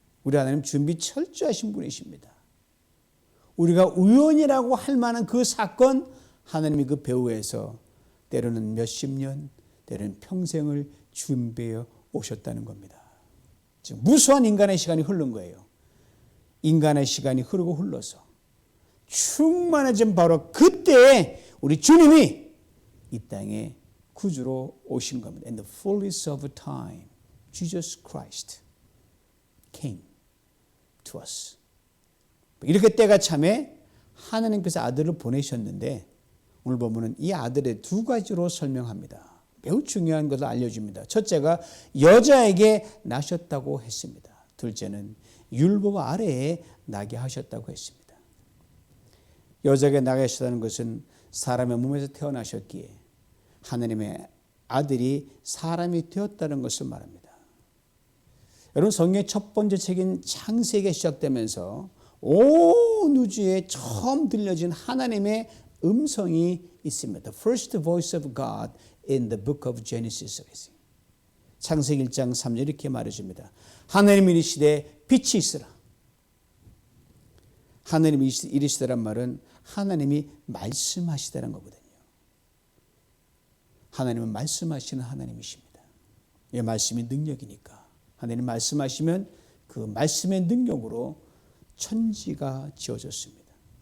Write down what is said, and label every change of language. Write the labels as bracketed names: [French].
[Korean] 우리 하나님 준비 철저하신 분이십니다. 우리가 우연이라고 할 만한 그 사건 하나님이 그 배후에서 때로는 몇십 년, 때로는 평생을 준비해 오셨다는 겁니다. 지금 무수한 인간의 시간이 흐른 거예요. 인간의 시간이 흐르고 흘러서 충만해진 바로 그때에 우리 주님이 이 땅에 구주로 오신 겁니다. [English] In the fullness of time, Jesus Christ came to us. [Korean] 이렇게 때가 참에 하나님께서 아들을 보내셨는데 오늘 보면은 이 아들의 두 가지로 설명합니다. 매우 중요한 것을 알려줍니다. 첫째가 여자에게 나셨다고 했습니다. 둘째는 율법 아래에 나게 하셨다고 했습니다. 여자에게 나게 하셨다는 것은 사람의 몸에서 태어나셨기에 하나님의 아들이 사람이 되었다는 것을 말합니다. 여러분 성경의 첫 번째 책인 창세기가 시작되면서 온 우주에 처음 들려진 하나님의 음성이 있습니다. [English] The first voice of God in the book of Genesis. [Korean] 창세기 1장 3절 이렇게 말해줍니다. 하나님이 이르시되 빛이 있으라. 하나님이 이르시다란 말은 하나님이 말씀하시다는 거거든요. 하나님은 말씀하시는 하나님이십니다. 이 말씀이 능력이니까 하나님 말씀하시면 그 말씀의 능력으로 천지가 지어졌습니다.